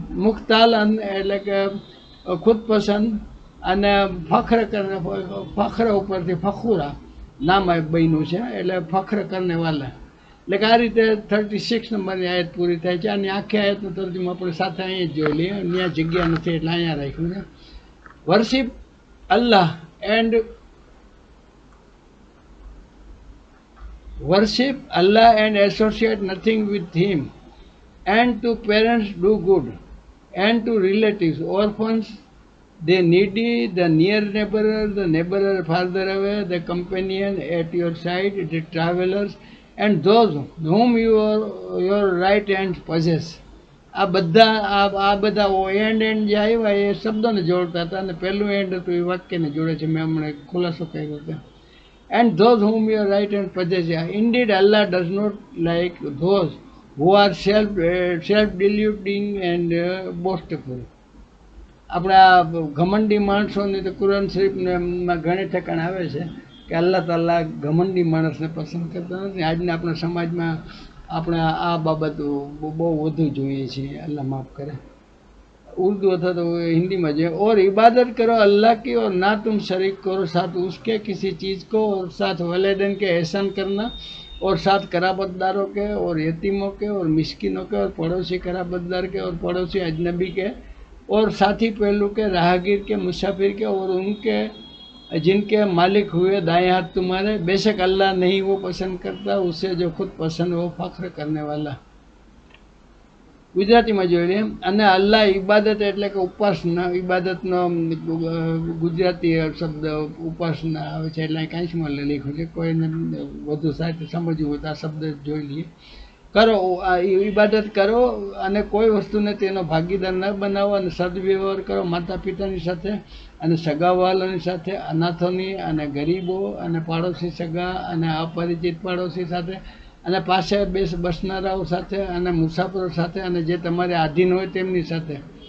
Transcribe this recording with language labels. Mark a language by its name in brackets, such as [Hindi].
[Gujarati] મુખ્તાલન એટલે કે ખુદ પસંદ, અને ફખર કરને, ફખર ઉપરથી ફખુરા નામ બન્યું છે, એટલે [Hindi] ફખર કરને વાલા. [Gujarati] એટલે કે આ રીતે 36 નંબરની આયત પૂરી થાય છે. અને આખી આયતનું તર્જુમો આપણે સાથે અહીંયા જ જોઈ લઈએ. ત્યાં જગ્યા નથી એટલે અહીંયા રાખ્યું છે. [English] Worship Allah and worship Allah and associate nothing with Him, and to parents do good, and to relatives, orphans, the needy, the near neighbor, the neighbor farther away, the companion at your side, the travelers, and those whom your right hand possess. [Gujarati] આ બધા and જે આવ્યા એ શબ્દોને જોડતા હતા, અને પહેલું and હતું એ વાક્યને જોડે છે. મેં હમણાં ખુલાસો કર્યો હતો. [English] And those whom your right hand possess. Indeed, Allah does not like those who are self-deluding and boastful. [Gujarati] આપણા ઘમંડી માણસોની તો કુરાન શરીફમાં ઘણી ઠેકાણ આવે છે કે અલ્લાહ તાલા ઘમંડી માણસને પસંદ કરતા નથી. આજના આપણા સમાજમાં આપણે આ બાબત બહુ વધુ જોઈએ છીએ. અલ્લાહ માફ કરે. [Hindi] उर्दू अथा तो हिंदी में जो, और इबादत करो अल्लाह की और ना तुम शरीक करो साथ उसके किसी चीज़ को, और साथ वलेदन के एहसान करना, और साथ कराबतदारों के, और यतीमों के, और मिस्किनों के, और पड़ोसी कराबतदार के, और पड़ोसी अजनबी के, और साथी पहलू के, राहगीर के, मुसाफिर के, और उनके जिनके मालिक हुए दाएं हाथ तुम्हारे. बेशक अल्लाह नहीं वो पसंद करता उसे जो खुद पसंद वो फख्र करने वाला. [Gujarati] ગુજરાતીમાં જોઈ લઈએ. અને અલ્લાહ ઇબાદત એટલે કે ઉપાસના, ઇબાદતનો ગુજરાતી શબ્દ ઉપાસના આવે છે, એટલે કાંઈમાં લખ્યું છે. કોઈને વધુ સાહિત્ય સમજવું હોય તો આ શબ્દ જોઈ લઈએ. કરો, ઇબાદત કરો, અને કોઈ વસ્તુને તેનો ભાગીદાર ન બનાવો, અને સદવ્યવહાર કરો માતા પિતાની સાથે, અને સગાવાલાની સાથે, અનાથોની, અને ગરીબો, અને પાડોશી સગા, અને અપરિચિત પાડોશી સાથે, અને પાસે બસનારાઓ સાથે, અને મુસાફરો સાથે, અને જે તમારે આધીન હોય તેમની સાથે.